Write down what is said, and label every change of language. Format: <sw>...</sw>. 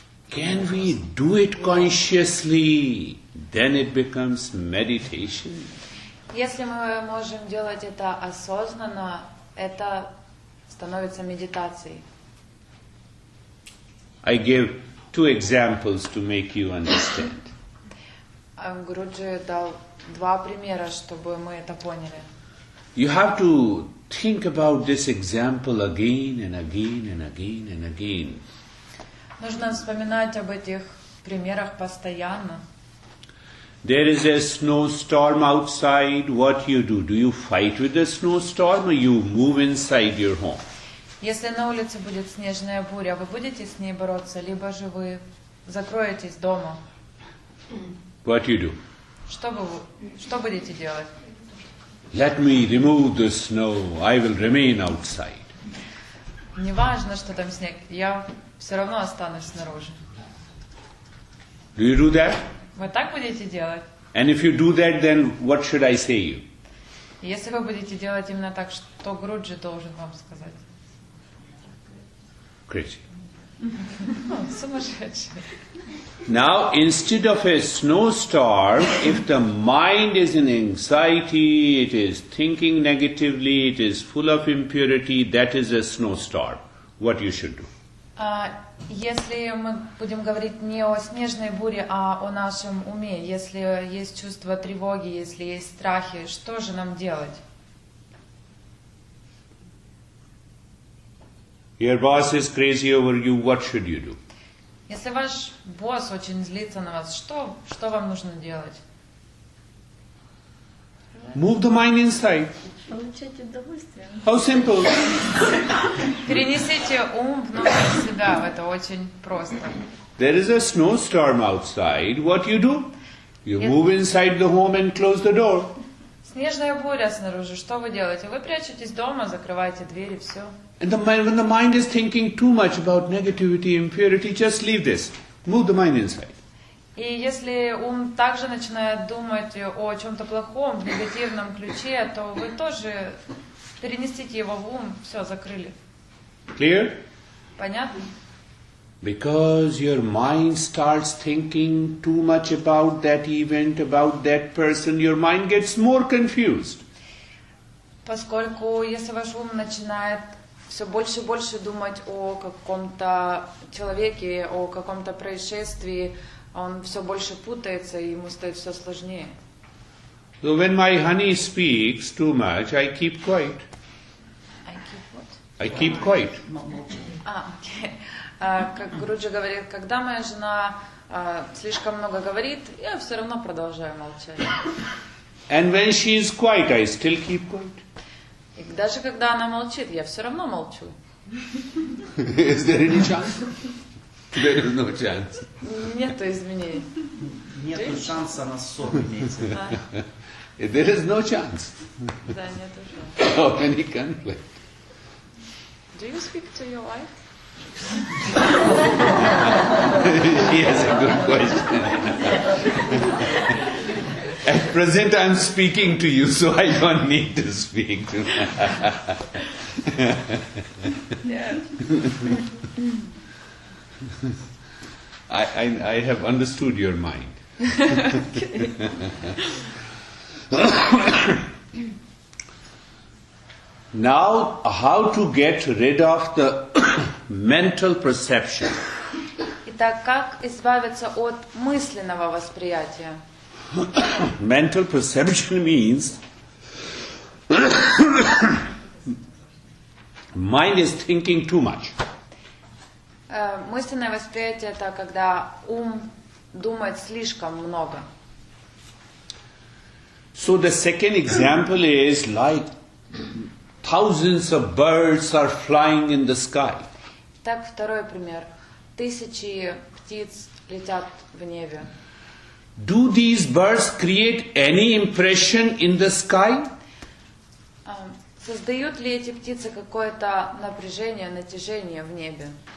<en>Can we do it consciously? Then it becomes meditation.</en> <ru>Если мы можем делать это осознанно, это становится медитацией.</ru> <en>I give 2 examples to make you understand.</en> <ru>Гуруджи дал 2 примера, чтобы мы это поняли.</ru> <en>You have to think about this example again and again and again and again.</en> <ru>Нужно вспоминать об этих примерах постоянно.</ru> <en>There is a snowstorm outside. What you do? Do you fight with the snowstorm or you move inside your home?</en> <ru>Если на улице будет снежная буря, вы будете с ней бороться, либо же вы закроетесь дома?</ru> <en>What you do?</en> <ru>Что будете делать?</ru> <en>Let me remove the snow. I will remain outside.</en> <ru>Не важно, что там снег, я все равно останусь снаружи.</ru> <en>Do you do that?</en> <ru>Вы так будете делать?</ru> <en>And if you do that, then what should I say you?</en> <ru>Если вы будете делать именно так, что Гуруджи должен вам сказать?</ru> <en>Crazy.</en> <ru>Сумасшедший.</ru> <en>Now, instead of a snowstorm, if the mind is in anxiety, it is thinking negatively, it is full of impurity, that is a snowstorm. What you should do?</en> <ru>Если мы будем говорить не о снежной буре, а о нашем уме, если есть чувство тревоги, если есть страхи, что же нам делать?</ru> <en>Your boss is crazy over you, what should you do?</en> <ru>Если ваш босс очень злится на вас, что вам нужно делать?</ru> <en>Move the mind inside.</en> <ru>Получать удовольствие.</ru> <en>How simple.</en> <ru>Перенесите ум внутрь себя, это очень просто.</ru> <en>There is a snowstorm outside, what you do? You move inside the home and close the door.</en> <ru>Снежная буря снаружи, что вы делаете? Вы прячетесь дома, закрываете двери, все.</ru> <en>And when the mind is thinking too much about negativity, impurity, just leave this. Move the mind inside.</en> <ru>И если ум также начинает думать о чем-то плохом, в негативном ключе, то вы тоже перенесите его в ум, все, закрыли.</ru> <en>Clear?</en> <ru>Понятно?</ru> <en>Because your mind starts thinking too much about that event, about that person, your mind gets more confused.</en> <ru>Поскольку если ваш ум начинает все больше и больше думать о каком-то человеке, о каком-то происшествии, он все больше путается, и ему стоит все сложнее.</ru> <en>So when my honey speaks too much, I keep quiet. I keep quiet.</en> <ru>Окей. Как Гуруджи говорит, когда моя жена слишком много говорит, я все равно продолжаю молчать.</ru> <en>And when she is quiet, I still keep quiet.</en> <ru>И даже когда она молчит, я все равно молчу.</ru> <en>Is there any chance? There is no chance.</en> <ru>Нету изменений. Нету шанса на ссор, имеется в виду.</ru> <en>There is no chance</en> <ru>Да, нету шанса.</ru> <en>of any conflict. Do you speak to your wife? She has a good question. At present I am speaking to you, so I don't need to speak to her. Yeah. I have understood your mind. Now, how to get rid of the mental perception?</en> <ru>Итак, как избавиться от мысленного восприятия?</ru> <en>Mental perception means mind is thinking too much.</en> <ru>Мысленное восприятие — это когда ум думает слишком много.</ru> <en>So the second example is like thousands of birds are flying in the sky.</en> <ru>Так, второй пример. Тысячи птиц летят в небе.</ru> <en>Do these birds create any impression in the sky?</en> <ru>Создают ли эти птицы какое-то напряжение, натяжение в небе?</ru>